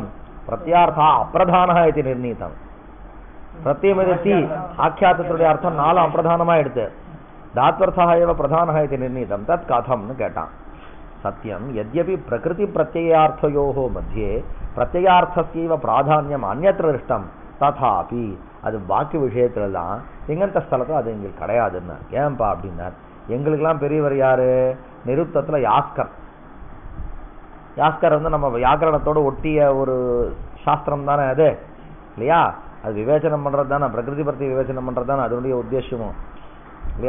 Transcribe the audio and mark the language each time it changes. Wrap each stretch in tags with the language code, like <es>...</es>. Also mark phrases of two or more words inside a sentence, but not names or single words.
<sa>प्रत्ययार्थः अप्रधानः इति निर्णीतं. प्रत्ययमिति आख्यातत्वस्य अर्थं 4 अप्रधानमायिडुत्तु धात्वर्थः एव प्रधानः इति निर्णीतं. तत् कथं न केटान्. सत्यं यद्यपि प्रकृति प्रत्ययार्थयोः मध्ये प्रत्ययार्थस्यैव प्राधान्यम् अन्यत्र दृष्टं तथापि</sa> <ta>அது வாக்கு விஷயத்துல தான் திங்கந்த ஸ்தலத்துல அது எங்களுக்கு கிடையாதுன்னு. ஏன்பா அப்படின்னா எங்களுக்கெல்லாம் பெரியவர் யாரு? நிருப்தத்துல யாஸ்கர். யாஸ்கர் வந்து நம்ம வியாக்கரணத்தோடு ஒட்டிய ஒரு சாஸ்திரம் தானே அது இல்லையா? அது விவேச்சனம் பண்றது தானே, பிரகிருதி பத்தி விவேச்சனம் பண்றது தானே அதனுடைய உத்தேசமும் இல்லையா?</ta>